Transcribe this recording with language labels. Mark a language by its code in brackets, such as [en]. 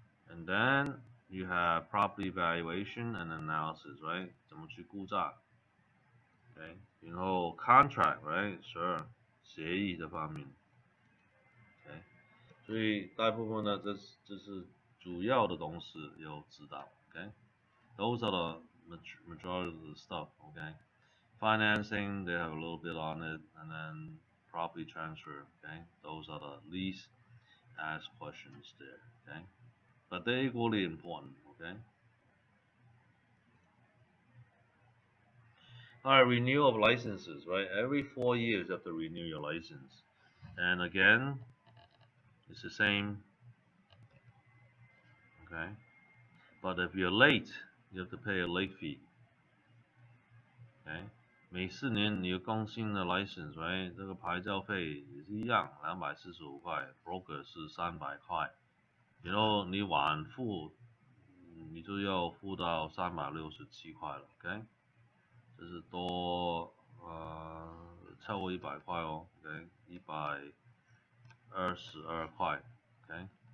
[en] And then you have property valuation and analysis, right? [zh] 怎么去估价，OK？然后 contract, right? Sure，协议这方面，OK？所以大部分呢，这是主要的东西有知道，OK？ [en] Those are the majority of the stuff, okay? Financing, they have a little bit on it, and then property transfer, okay? Those are the least asked questions there, okay? But they're equally important, okay? Alright, renewal of licenses, right? Every 4 years you have to renew your license. And again, it's the same, okay? But if you're late, you have to pay a late fee, okay? [zh] 每4年你有更新的 license, right? 这个牌照费也是一样，245块 ，broker 是300块，然后你晚付，你就要付到367块了，OK？这是多超过100块哦，OK？122块，OK？